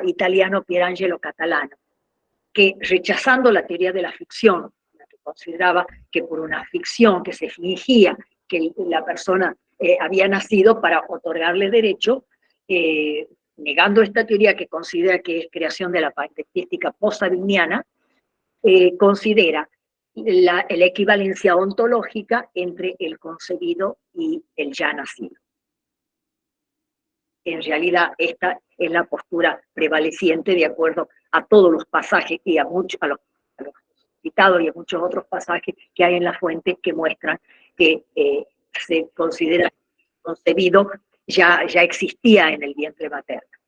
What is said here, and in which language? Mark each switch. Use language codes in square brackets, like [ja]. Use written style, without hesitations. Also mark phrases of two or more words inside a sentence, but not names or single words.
[es] italiano Pierangelo Catalano, que, rechazando la teoría de la ficción, la que consideraba que por una ficción que se fingía que la persona había nacido para otorgarle derecho, negando esta teoría que considera que es creación de la parentística post-sabiniana, considera la equivalencia ontológica entre el concebido y el ya nacido. En realidad, esta es la postura prevaleciente de acuerdo a todos los pasajes y a los citados y a muchos otros pasajes que hay en la fuente que muestran que se considera concebido ya existía en el vientre materno.